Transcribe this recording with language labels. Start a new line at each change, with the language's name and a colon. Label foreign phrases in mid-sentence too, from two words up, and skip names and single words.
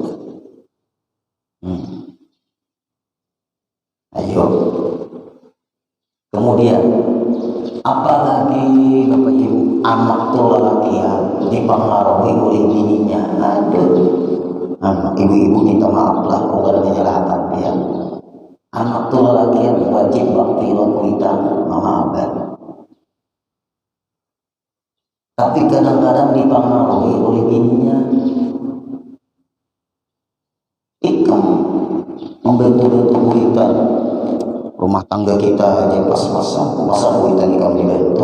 Indonesian: Ayo. Kemudian apalagi Bapak Ibu, anak tuh lelaki dipengaruhi oleh bininya. Aduh, ibu-ibu minta maaf lah kalau ada menyalahkan dia.
Banjar: Anak tuh lelaki wajib bakti lawan kita mama abah.
Indonesian: tapi kadang-kadang dipengaruhi oleh bininya.
Banjar: Ikam membantu-bantu kuitan rumah tangga kita aja pas-pasan, masa kuitan ikam dibantu?